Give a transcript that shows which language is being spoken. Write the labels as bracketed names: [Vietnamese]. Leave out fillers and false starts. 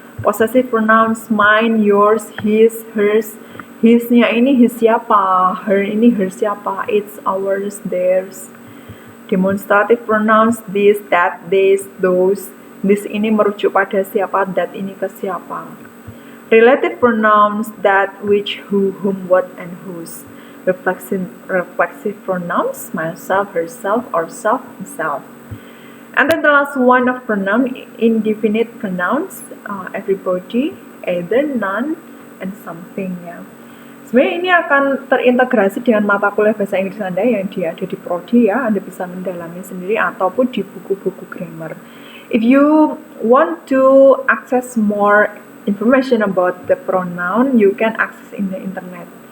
[English] Possessive pronouns mine, yours, his, hers. [Indonesian] His-nya ini his siapa, her ini her siapa, it's, ours, theirs. [English] Demonstrative pronouns this, that, this, those. [Indonesian] This ini merujuk pada siapa, that ini ke siapa. [English] Relative pronouns that, which, who, whom, what, and whose. Reflexive pronouns myself, herself, ourself, himself. And then the last one of pronoun, indefinite pronouns, everybody, either, none, and something. [Indonesian] Ya. Sebenarnya ini akan terintegrasi dengan mata kuliah bahasa Inggris Anda yang ada di Prodi ya. Anda bisa mendalami sendiri ataupun di buku-buku grammar. [English] If you want to access more information about the pronoun, you can access in the internet.